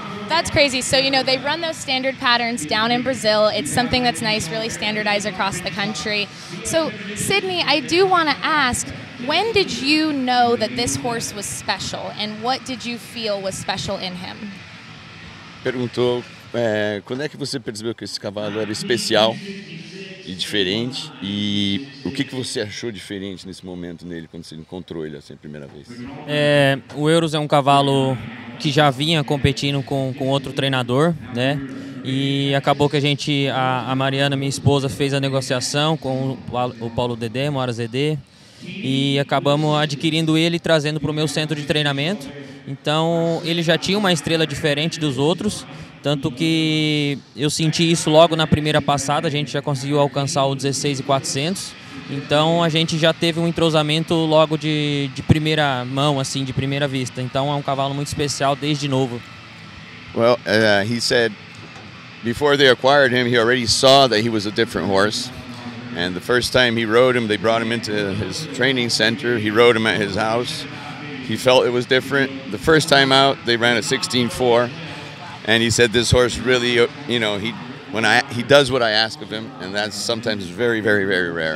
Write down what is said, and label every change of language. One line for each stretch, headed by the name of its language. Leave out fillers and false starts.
English: That's crazy. So, you know, they run those standard patterns down in Brazil. It's something that's nice, really standardized across the country. So, Sidnei, I do want to ask, when did you know that this horse was special, and what did you feel was special in him?
Portuguese: Perguntou quando é que você percebeu que esse cavalo era especial e diferente, e o que você achou diferente nesse momento nele quando você encontrou ele assim a primeira vez? O Eurus é um cavalo que já vinha competindo com outro treinador, né? E acabou que a Mariana, minha esposa, fez a negociação com o Paulo Dedé, Mora Zedê, e acabamos adquirindo ele e trazendo para o meu centro de treinamento. Então ele já tinha uma estrela diferente dos outros, tanto que eu senti isso logo na primeira passada. A gente já conseguiu alcançar o 16.400, então a gente já teve um entrosamento logo de primeira mão, assim, de primeira vista. Então é um cavalo muito especial desde novo.
English: Well, he said before they acquired him, he already saw that he was a different horse. And the first time he rode him, they brought him into his training center. He rode him at his house. He felt it was different. The first time out, they ran a 16.4. And he said this horse really, you know, he does what I ask of him, and that's sometimes very, very, very rare.